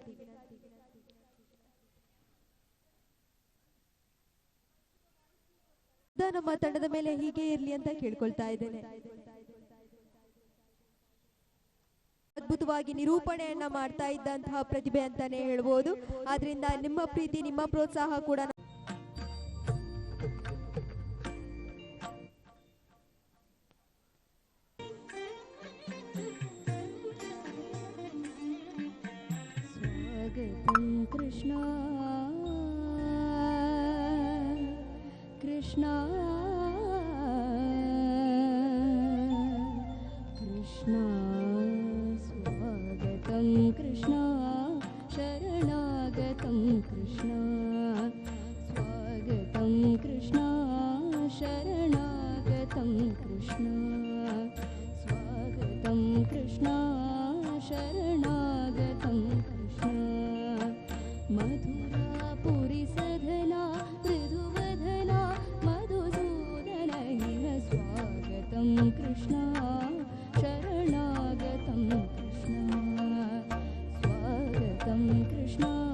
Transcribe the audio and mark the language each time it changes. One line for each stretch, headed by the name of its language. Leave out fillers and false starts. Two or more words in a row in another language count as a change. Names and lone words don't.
Kannada: ನಮ್ಮ ತಂಡದ ಮೇಲೆ ಹೀಗೆ ಇರ್ಲಿ ಅಂತ ಕೇಳ್ಕೊಳ್ತಾ ಇದ್ದೇನೆ. ಅದ್ಭುತವಾಗಿ ನಿರೂಪಣೆಯನ್ನ ಮಾಡ್ತಾ ಇದ್ದಂತಹ ಪ್ರತಿಭೆ ಅಂತಾನೆ ಹೇಳ್ಬೋದು. ಆದ್ರಿಂದ ನಿಮ್ಮ ಪ್ರೀತಿ ನಿಮ್ಮ ಪ್ರೋತ್ಸಾಹ ಕೂಡ
Sanskrit: ಸ್ವಾಗತಂ ಕೃಷ್ಣ ಕೃಷ್ಣ ಕೃಷ್ಣ ಸ್ವಾಗತಂ ಕೃಷ್ಣ ಶರಣಾಗತಂ ಕೃಷ್ಣ ಸ್ವಾಗತಂ ಕೃಷ್ಣ ಶರಣಾಗತಂ ಕೃಷ್ಣ ಸ್ವಾಗತಂ ಕೃಷ್ಣ ಶರಣಾಗತಂ ಕೃಷ್ಣ ಮಧುರಾಪುರಿ ಸಧನಾ ಮೃದುವದನಾ ಮಧುಸೂದನ ಇಹ ಸ್ವಾಗತಂ ಕೃಷ್ಣ ಶರಣಾಗತಂ ಕೃಷ್ಣ ಸ್ವಾಗತಂ ಕೃಷ್ಣ